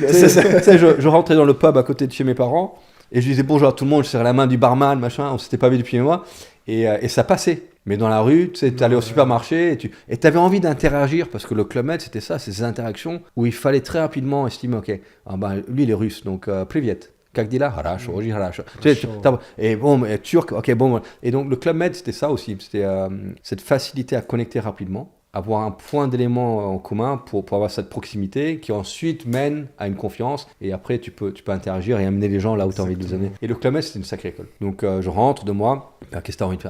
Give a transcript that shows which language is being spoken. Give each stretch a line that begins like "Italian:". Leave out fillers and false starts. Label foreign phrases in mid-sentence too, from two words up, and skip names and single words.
French: Tu sais, je rentrais dans le pub à côté de chez mes parents et je disais bonjour à tout le monde, je serrais la main du barman, machin, on s'était pas vu depuis un mois et ça passait. Mais dans la rue, tu sais, t'allais au supermarché et t'avais envie d'interagir parce que le Club Med, c'était ça, c'est ces interactions où il fallait très rapidement estimer, ok, lui il est russe, donc privyet.
Russian: Как дела? Хорошо, очень хорошо.
French: Et bon, turc, ok, bon. Et donc le Club Med, c'était ça aussi, c'était cette facilité à connecter rapidement, avoir un point d'élément en commun pour avoir cette proximité qui ensuite mène à une confiance et après tu peux interagir et amener les gens là où tu as envie de les amener. Et le Club Med, c'était une sacrée école. Donc je rentre de moi, qu'est-ce que tu as envie de faire?